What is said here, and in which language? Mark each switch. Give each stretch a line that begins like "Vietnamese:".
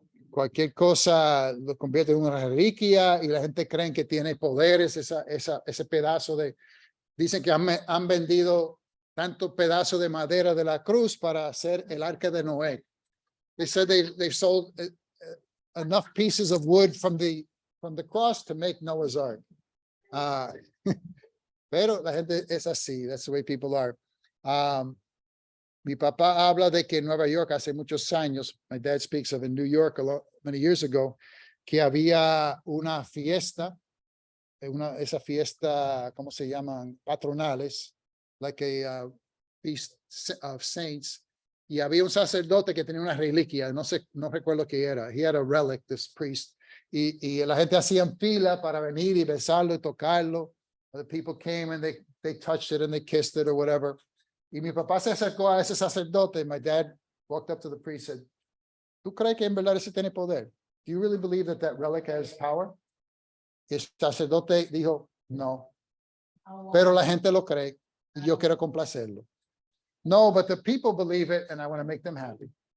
Spanish: Cualquier cosa lo convierte en una reliquia y la gente cree que tiene poderes, ese pedazo de... Dicen que han vendido tanto pedazo de madera de la cruz para hacer el arca de Noé.
English: They said they sold enough pieces of wood from the cross to make Noah's Ark.
Spanish: Pero la gente es así.
English: That's the way people are.
Spanish: Mi papá habla de que en Nueva York hace muchos años,
English: my dad speaks of in New York many years ago,
Spanish: que había una fiesta, esa fiesta, ¿cómo se llaman?
English: Patronales, like a feast of saints.
Spanish: Y había un sacerdote que tenía una reliquia, no recuerdo qué era.
English: He had a relic, this priest.
Spanish: Y la gente hacía fila para venir y besarlo y tocarlo.
English: The people came and they touched it and they kissed it or whatever.
Spanish: Y mi papá se acercó a ese sacerdote.
English: My dad walked up to the priest and said,
Spanish: ¿tú crees que en verdad ese tiene poder?
English: Do you really believe that relic has power?
Spanish: Y el sacerdote dijo, no. Pero la gente lo cree y yo quiero complacerlo.
English: No, but the people believe it and I want to make them happy.